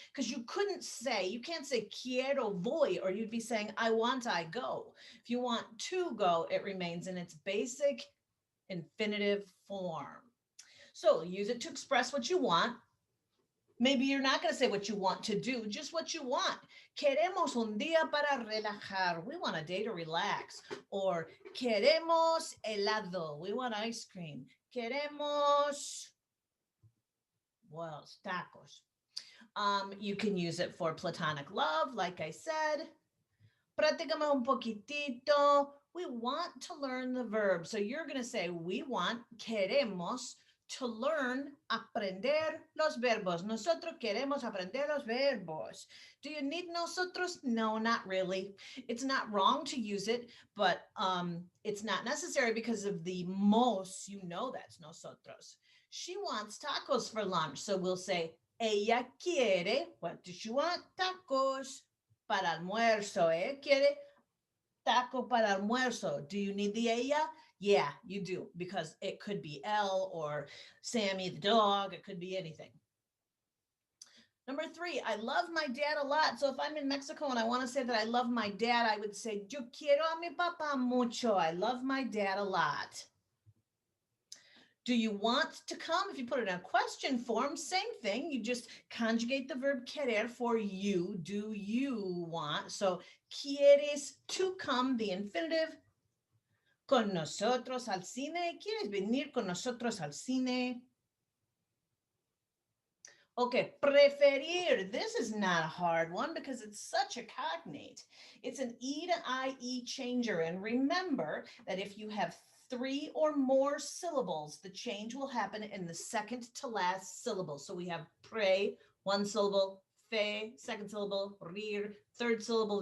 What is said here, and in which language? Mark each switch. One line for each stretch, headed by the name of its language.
English: Because you can't say
Spanish: quiero voy,
English: or you'd be saying I want, I go. If you want to go, it remains in its basic infinitive form. So use it to express what you want. Maybe you're not going to say what you want to do, just what you want.
Spanish: Queremos un día para relajar.
English: We want a day to relax. Or
Spanish: queremos helado.
English: We want ice cream.
Spanish: Queremos,
English: well, tacos. You can use it for platonic love, like I said.
Spanish: Practicame un poquitito.
English: We want to learn the verb. So you're going to say, we want,
Spanish: queremos,
English: to learn,
Spanish: aprender los verbos. Nosotros queremos aprender los verbos.
English: Do you need nosotros? No, not really. It's not wrong to use it, but it's not necessary because of the mos, you know that's nosotros. She wants tacos for lunch. So we'll say,
Spanish: ella quiere,
English: what does she want?
Spanish: Tacos para almuerzo. Ella quiere taco para almuerzo.
English: Do you need the ella? Yeah, you do, because it could be Elle or Sammy the dog. It could be anything. Number 3, I love my dad a lot. So if I'm in Mexico and I want to say that I love my dad, I would say,
Spanish: yo quiero a mi papá mucho.
English: I love my dad a lot. Do you want to come? If you put it in a question form, same thing. You just conjugate the verb querer for you. Do you want? So
Spanish: quieres
English: to come, the infinitive.
Spanish: Con nosotros al cine. ¿Quieres venir con nosotros al cine?
English: Okay, preferir. This is not a hard one because it's such a cognate. It's an E to IE changer. And remember that if you have 3 or more syllables, the change will happen in the second to last syllable. So we have pre, 1 syllable, fe, 2nd syllable, rir, 3rd syllable.